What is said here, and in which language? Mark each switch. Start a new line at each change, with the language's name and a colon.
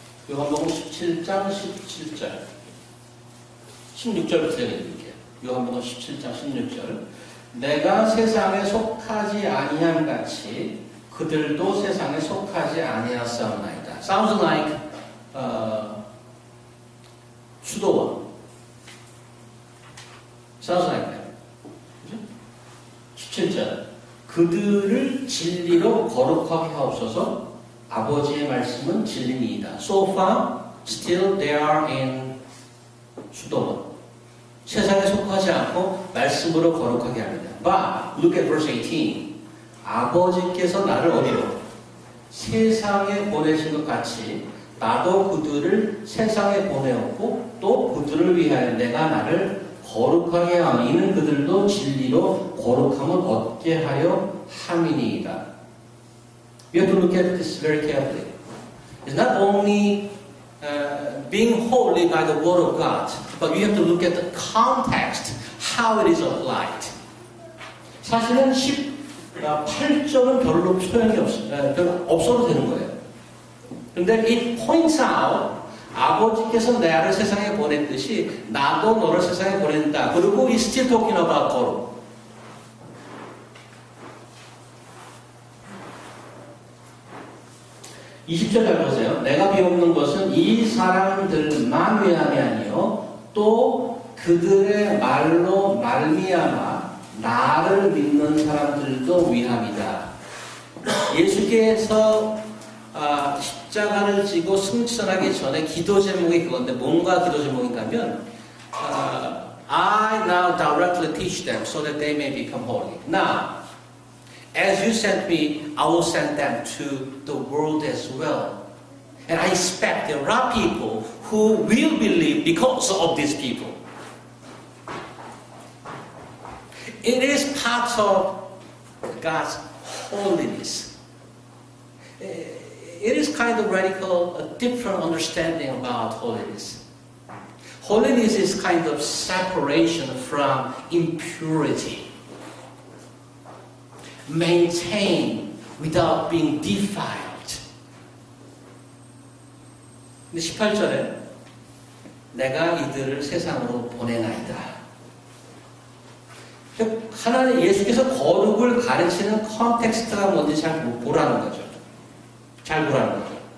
Korean: 요한복음 17장 17절 16절부터 읽을게요. 요한복음 17장 16절 내가 세상에 속하지 아니한 같이 그들도 세상에 속하지 아니하사옵나이다.
English: Sounds like 수도원. Sounds like that.
Korean: 그죠? 17절 그들을 진리로 거룩하게 하옵소서. 아버지의 말씀은 진리니이다.
English: So far, still they are in 수도원.
Korean: 세상에 속하지 않고 말씀으로 거룩하게 합니다.
English: But look at verse 18.
Korean: 아버지께서 나를 어디로? 세상에 보내신 것 같이 나도 그들을 세상에 보내었고 또 그들을 위하여 내가 나를 거룩하게 하니 이는 그들도 진리로 거룩함을 얻게 하여 함이니이다.
English: We have to look at this very carefully. It's not only being holy by the word of God, but we have to look at the context, how it is applied.
Korean: 사실은 18절은 별로 소용이 없어도 되는 거예요. 그런데
English: it points out
Korean: 아버지께서 나를 세상에 보냈듯이 나도 너를 세상에 보낸다. 그리고
English: it's still talking about 거룩.
Korean: 20절 잘 보세요. 내가 비옵는 것은 이 사람들만 위함이 아니요 또 그들의 말로 말미암아 나를 믿는 사람들도 위함이다. 예수께서 십자가를 지고 승천하기 전에 기도 제목이 그건데 뭔가 기도 제목인가 하면
English: I now directly teach them so that they may become holy. Now as you sent me, I will send them to the world as well. And I expect there are people who will believe because of these people. It is part of God's holiness. It is kind of radical, a different understanding about holiness. Holiness is kind of separation from impurity. Maintain without being defiled.
Korean: 근데 18절에 내가 이들을 세상으로 보내나이다. 하나님 예수께서 거룩을 가르치는 컨텍스트가 뭔지 잘 보라는 거죠. 잘 보라는 거죠.